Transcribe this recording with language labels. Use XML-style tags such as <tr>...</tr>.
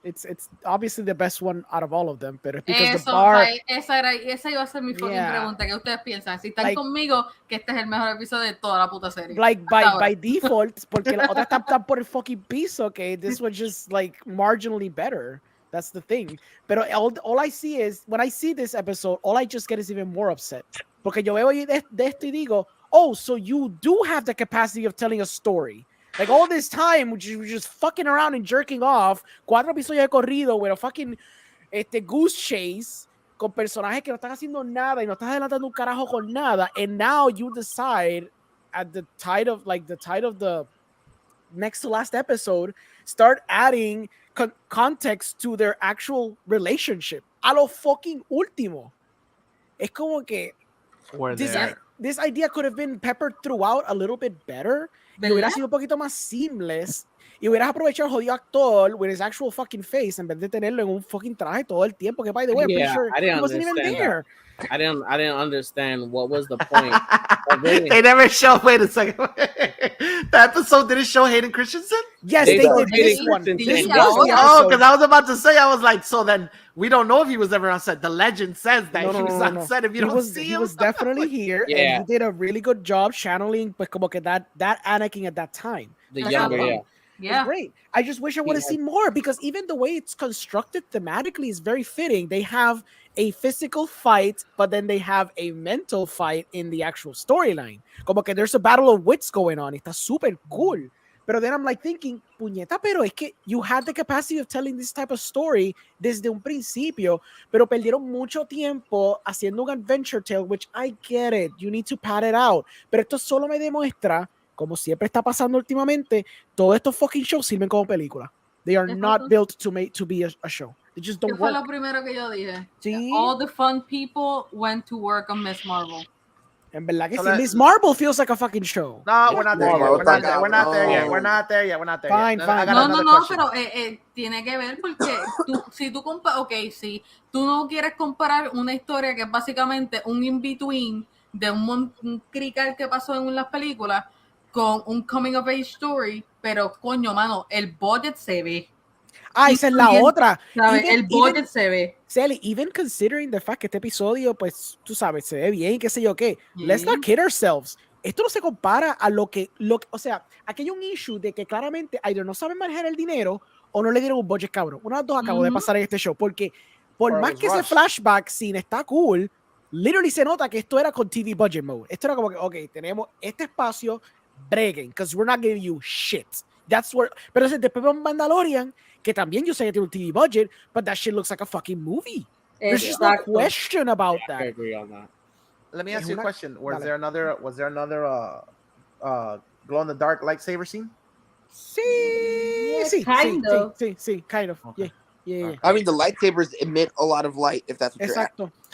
<en>It's obviously the best one out of all of them, pero because the bar...</en> <es>esa iba a ser mi fucking pregunta. ¿Qué ustedes piensan? Si están conmigo, que este es el mejor episodio de toda la puta serie.</es> <en>Like by default,</en> <es>porque la otra está por el fucking piso, okay?</es> <en>This was just like marginally better. That's the thing. Pero all I see is, when I see this episode, all I just get is even more upset.</en> <es>Porque yo veo de esto y digo,</es> <en>oh, so you do have the capacity of telling a story. Like all this time, we're just fucking around and jerking off.</en> <es>4 episodios de corrido,</es> <en>with a fucking goose chase</en> <es>con personajes que no están haciendo nada y no estás adelantando un carajo con nada.</es> <en>And now you decide at the tide of the next to last episode, start adding context to their actual relationship.</en> <es>A lo fucking último. Es como que</es> <en>this idea could have been peppered throughout a little bit better.</en> <es>Y hubiera sido un poquito más seamless. Y hubieras aprovechado el jodido actor</es> <en>with his actual fucking face</en> <es>en vez de tenerlo en un fucking traje todo el tiempo.</es> <en>Que by the way, I'm pretty sure he wasn't even there. I didn't understand what was the point. They never show. Wait a second. The episode didn't show Hayden Christensen. Yes, they did this one. Oh, because I was about to say, I was like, so then we don't know if he was ever on set. The legend says that he was on set. If you don't see him, he was definitely here, and he did a really good job channeling,</en> <es>pues como que</es> <en>that Anakin at that time. The younger, yeah, great. I just wish I would have seen more, because even the way it's constructed thematically is very fitting. They have a physical fight, but then they have a mental fight in the actual storyline.</en> <es>Como que</es> <en>there's a battle of wits going on.</en> <es>Está super</es> <en>cool. Pero then I'm like thinking,</en> <es>puñeta, pero es que</es> <en>you had the capacity of telling this type of story</en> <es>desde un principio, pero perdieron mucho tiempo haciendo un</es> <en>adventure tale, which I get it. You need to pad it out.</en> <es>Pero esto solo me demuestra, como siempre está pasando últimamente, todos estos fucking shows sirven como película.</es> <en>They are not built to be a show. They just don't work.</en> <es>Fue lo primero que yo dije. ¿Sí?</es> <en>All the fun people went to work on Miss Marvel.</en> <es>En verdad que sí.</es> <en>Miss Marvel feels like a fucking show. No, we're not there yet. We're not there yet. Fine.</en> <es>No, pero tiene que ver porque si tú tú no quieres comparar una historia que es básicamente un in-between de un crical que pasó en las películas con un</es> <en>coming of age story,</en> <es>pero coño, mano, el budget se ve. Esa es la otra. El budget se ve. Sally,</es> <en>even considering the fact</en> <es>que este episodio, pues, tú sabes, se ve bien, qué sé yo qué.</es> <en>Let's not kid ourselves.</en> <es>Esto no se compara a lo que, o sea, aquí hay un issue de que claramente either no saben manejar el dinero o no le dieron un budget cabrón. Una de las dos acabó de pasar en este show, porque por más que ese flashback scene está cool, literally se nota que esto era con</es> <en>TV budget mode.</en> <es>Esto era como que, ok, tenemos este espacio, breguen,</es> <en>because we're not giving you shit. That's where,</en> <es>pero después vemos Mandalorian, que también yo sé que tiene un TV budget,</es> <en>but that shit looks like a fucking movie. There's just no question about that. I agree on that. Let me ask you a question. Was there another glow in the dark lightsaber scene? Sí, kind of. Okay. Yeah. I mean, the lightsabers emit a lot of light, if that's what you're asking.</en>